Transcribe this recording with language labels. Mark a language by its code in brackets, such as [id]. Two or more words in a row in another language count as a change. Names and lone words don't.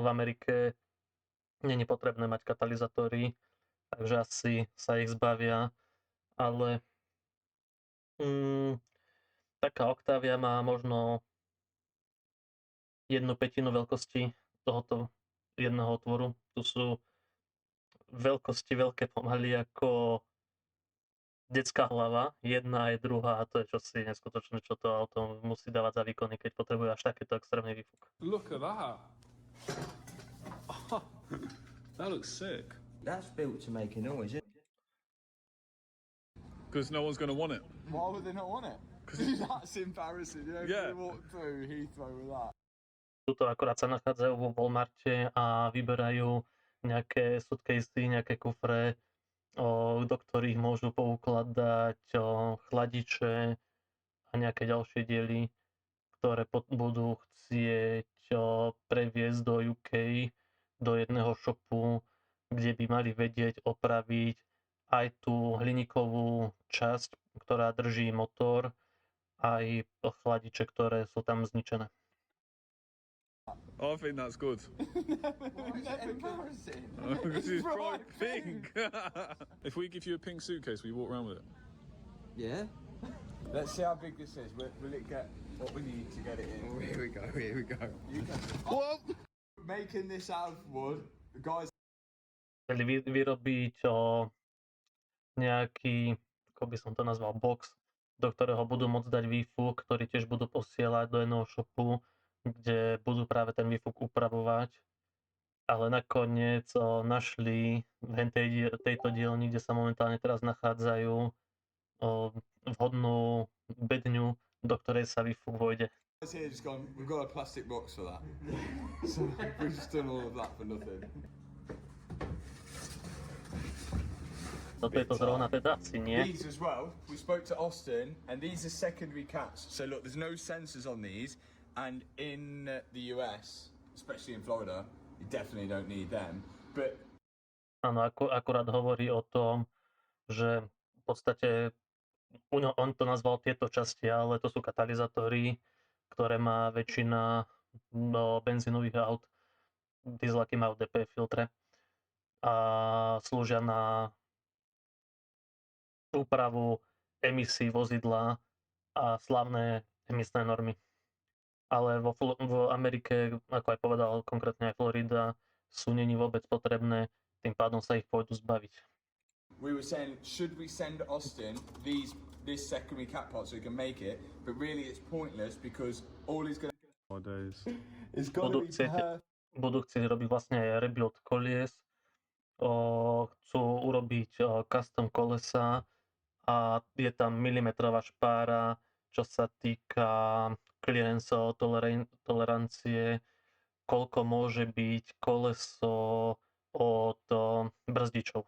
[sk] V Amerike nie je potrebné mať katalizátory, takže asi sa ich zbavia, ale taká Octavia má možno 1/5 veľkosti tohoto jedného otvoru. Tu sú veľkosti veľké pomaly ako detská hlava, jedna aj druhá, a to je čosi neskutočné, čo to auto musí dávať za výkony, keď potrebuje až takéto extrémny výfuk. [en] Look at that. Oh, that looks sick. That's built to make a noise, isn't it? Because no one's going to want it. Why would they not want it? That's embarrassing. You know, Yeah. if you walk through Heathrow with that. [sk] Tuto akorát sa nachádzajú vo Walmarte a vyberajú nejaké suitcasy, nejaké kufre, do ktorých môžu poukladať chladiče a nejaké ďalšie diely, ktoré budú chcieť previesť do UK, do jedného shopu, kde by mali vedieť opraviť aj tú hliníkovú časť, ktorá drží motor, aj chladiče, ktoré sú tam zničené. [en] I think that's good. Embarrassing. Because it's bright pink. If we give you a pink suitcase, will you walk around with it? Yeah. Let's see how big this is. Will it get what we need to get it in? Oh, here we go. Here we go. You can... What? Making this out of wood, the guys. [sk] Chceli vyrobiť nejaký, ako by som to nazval, box, do ktorého budú môcť dať výfuk, ktorý tiež budú posielať do jedného shopu, kde budú práve ten výfuk upravovať. Ale nakoniec našli v tejto dielni, kde sa momentálne teraz nachádzajú, vhodnú bedňu, do ktorej sa výfuk vojde. [en] Guys here just gone. We've got a plastic box for that. So we've just done all of that for nothing. [sk] Toto je to zrovna teda asi nie. [en] These as well. We spoke to Austin, and these are secondary caps. So look, there's no sensors on these, and in the US, especially in Florida, you definitely don't need them. But [sk] Áno, akurát hovorí o tom, že v podstate on to nazval tieto časti, ale to sú katalizátory, ktoré má väčšina benzínových aut. Dieselaky majú DPF filtre a slúžia na úpravu emisí vozidla a slávne emisné normy. Ale v Amerike, ako aj povedal konkrétne aj Florida, sú není vôbec potrebné, tým pádom sa ich pôjdu zbaviť. [en] we were saying, should we send Austin this secondary cap part so he can make it? But really, it's pointless because all he's going to. Nowadays. It's [sk] Budú chcieť robiť vlastne aj rebuild kolies, chcú urobiť custom kolesa a je tam milimetrová špára, čo sa týka clearance tolerancie, koľko môže byť koleso od brzdičov.